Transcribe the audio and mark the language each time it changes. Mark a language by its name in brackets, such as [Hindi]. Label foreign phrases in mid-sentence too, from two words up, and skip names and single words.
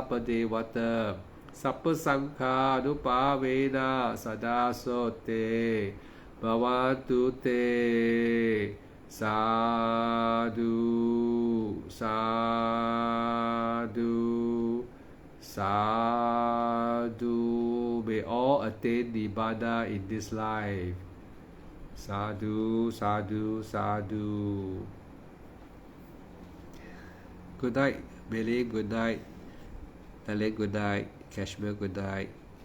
[Pali] พเทวตาสัพพสังฆานุปาเวนะ สดาโสเตภวันตุเตสาธุสาธุสาธุ [English] May all attain Nibbana in this life [Pali] สาธุสาธุสาธุ [English] Good night Mei Ling, good night Alex, good night Cashmere, good night